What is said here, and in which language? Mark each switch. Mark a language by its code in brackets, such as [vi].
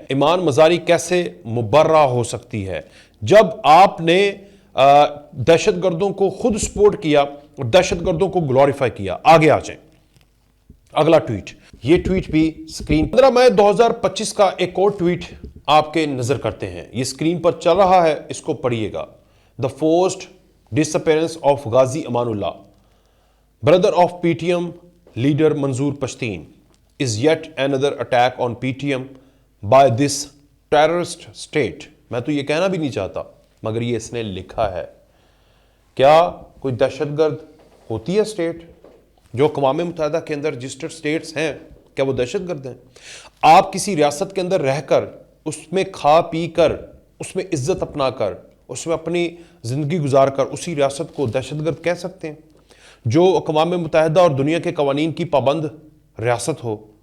[ur] ایمان مزاری کیسے مبرہ ہو سکتی ہے جب آپ نے دہشت گردوں کو خود سپورٹ کیا اور دہشت گردوں کو گلوریفائی کیا؟ آگے آ جائیں. اگلا ٹویٹ، یہ ٹویٹ بھی سکرین 15 مئی 2025 کا ایک اور ٹویٹ آپ کے نظر کرتے ہیں. یہ سکرین پر چل رہا ہے، اس کو پڑھیے گا. [en] The forced disappearance of Ghazi Amanullah, brother of PTM leader Manzoor Pashtun, is yet another attack on PTM by this terrorist state. [ur] میں تو یہ کہنا بھی نہیں چاہتا مگر یہ اس نے لکھا ہے. کیا کوئی دہشت گرد ہوتی ہے اسٹیٹ جو اقوام متحدہ کے اندر رجسٹرڈ اسٹیٹس ہیں؟ کیا وہ دہشت گرد ہیں؟ آپ کسی ریاست کے اندر رہ کر، اس میں کھا پی کر، اس میں عزت اپنا کر، اس میں اپنی زندگی گزار کر اسی ریاست کو دہشت گرد کہہ سکتے ہیں؟ جو اقوام متحدہ اور دنیا کے قوانین کی پابند ریاست ہو.